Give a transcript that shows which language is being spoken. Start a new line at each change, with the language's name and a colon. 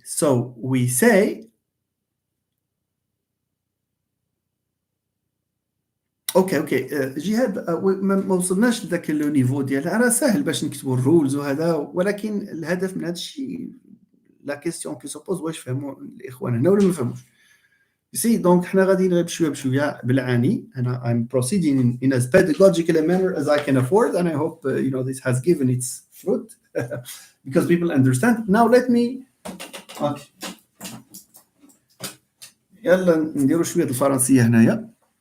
Arabic: So we say, اوكي جهاد ما وصلناش لذاك لو نيفو ديالها، راه ساهل باش نكتبوا الرولز وهذا، ولكن الهدف من هذا الشيء لا كيسيون كي سوبوز واش فهموا الاخوان هنا ولا ما فهموش. سي دونك حنا غاديين غير بشويه بشويه بالعاني.
English: انا I'm proceeding in as pedagogical a manner as I can afford, and I hope this has given its fruit because people understand. Now let me
Arabic: يلا نديروا شويه الفرنسيه هنايا.